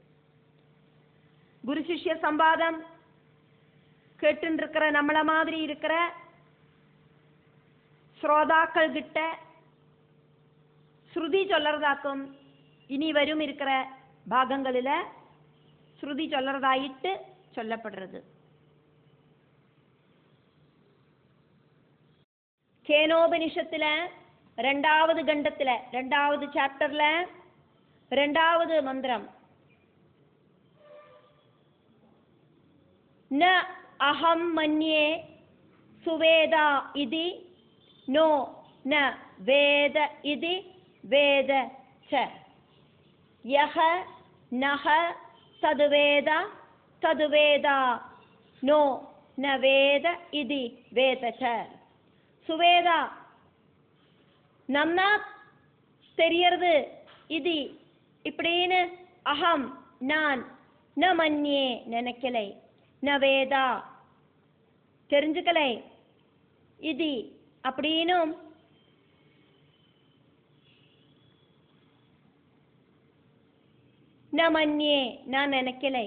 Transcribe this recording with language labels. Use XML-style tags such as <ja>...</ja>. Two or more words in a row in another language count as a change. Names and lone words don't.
<ta>குரு சிஷ்ய சம்வாதம் கேட்டு இருக்கிற நம்மள மாதிரி இருக்கிற ശ്രോതാക്കൾ கிட்ட ஸ்ருதி சொல்லறதாக்கும் இனி வரும் இருக்கிற பாகங்களில ஸ்ருதி சொல்லறதாயிட்டு சொல்லப்படுறது. கேனோபனிஷத்துல ரெண்டாவது கண்டத்துல ரெண்டாவது சாப்டர்ல ரெண்டாவது மந்திரம்</ta> <sa>न अहं मन्ये सुवेद इति नो न वेद इति वेद च यः नः तद्वेद तद्वेद नो न वेद इति वेद च.</sa> <ta>சுவேத நன்னா தெரியறது இது இப்படின்னு அகம் நான்</ta> <sa>न मन्ये</sa> <ta>நினைக்கலை</ta> <sa>न वेद</sa> <ta>தெரிஞ்சுக்கலை இது அப்படின்னும்</ta> <sa>न मन्ये</sa> <ta>நான் நினைக்கலை.</ta>